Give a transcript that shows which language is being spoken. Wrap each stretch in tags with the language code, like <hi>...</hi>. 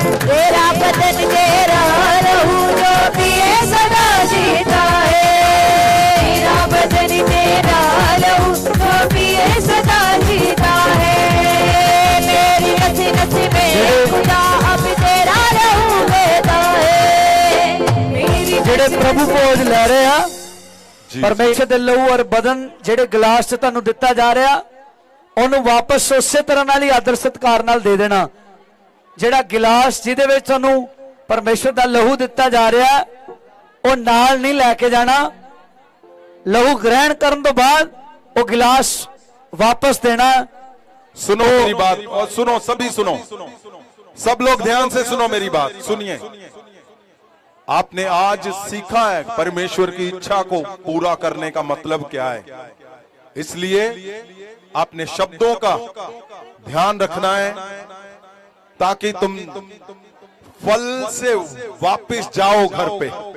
<hi>तेरा बदन तेरा लहू जो पिए सदा जीता है, तेरा बदन तेरा लहू जो पिए सदा जीता है। मेरी नसी नसी में खुदा अब तेरा लहू बहता है। मेरी</hi> <pa>ਜਿਹੜੇ ਪ੍ਰਭੂ ਭੋਜ ਲੈ ਰਹੇ ਆ, ਪਰਮੇਸ਼ਰ ਦੇ ਲਹੂ ਔਰ ਬਦਨ ਜਿਹੜੇ ਗਲਾਸ 'ਚ ਤੁਹਾਨੂੰ ਦਿੱਤਾ ਜਾ ਰਿਹਾ, ਉਹਨੂੰ ਵਾਪਸ ਉਸੇ ਤਰ੍ਹਾਂ ਨਾਲ ਹੀ ਆਦਰ ਸਤਿਕਾਰ ਨਾਲ ਦੇ ਦੇਣਾ। ਜਿਹੜਾ ਗਿਲਾਸ ਜਿਹਦੇ ਵਿੱਚ ਤੁਹਾਨੂੰ ਪਰਮੇਸ਼ਰ ਦਾ ਲਹੂ ਦਿੱਤਾ ਜਾ ਰਿਹਾ, ਉਹ ਨਾਲ ਨਹੀਂ ਲੈ ਕੇ ਜਾਣਾ। ਲਹੂ ਗ੍ਰਹਿਣ ਕਰਨ ਤੋਂ ਬਾਅਦ ਉਹ ਗਿਲਾਸ</pa> <hi>वापस देना। सुनो मेरी बात, और सुनो सभी सुनो, सब लोग ध्यान से सुनो मेरी बात, सुनिए। आपने आज सीखा है परमेश्वर की इच्छा को पूरा करने का मतलब क्या है, इसलिए आपने शब्दों का ध्यान रखना है ताकि तुम फल से वापस जाओ घर पे।</hi>